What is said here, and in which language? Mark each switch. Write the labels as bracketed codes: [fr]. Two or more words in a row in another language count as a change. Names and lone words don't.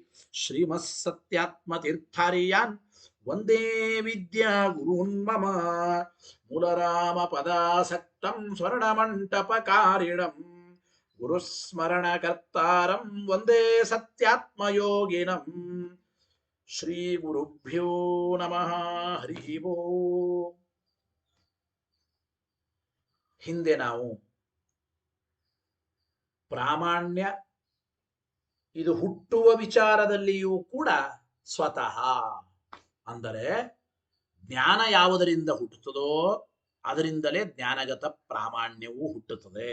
[sa] श्रीमत्सत्यात्मतीर्थार्यान् वन्दे विद्यागुरून् मम मूलरामपदासक्तं स्वर्णमण्टपकारिणम् गुरुस्मरणकर्तारं वन्दे सत्यात्मयोगिनम् श्रीगुरुभ्यो नमः हरिः ಓಂ [kn] ಹಿಂದೆ ನಾವು ಪ್ರಾಮಾಣ್ಯ ಇದು ಹುಟ್ಟುವ ವಿಚಾರದಲ್ಲಿಯೂ ಕೂಡ ಸ್ವತಃ ಅಂದರೆ ಜ್ಞಾನ ಯಾವುದರಿಂದ ಹುಟ್ಟುತ್ತದೋ ಅದರಿಂದಲೇ ಜ್ಞಾನಗತ ಪ್ರಾಮಾಣ್ಯವೂ ಹುಟ್ಟುತ್ತದೆ.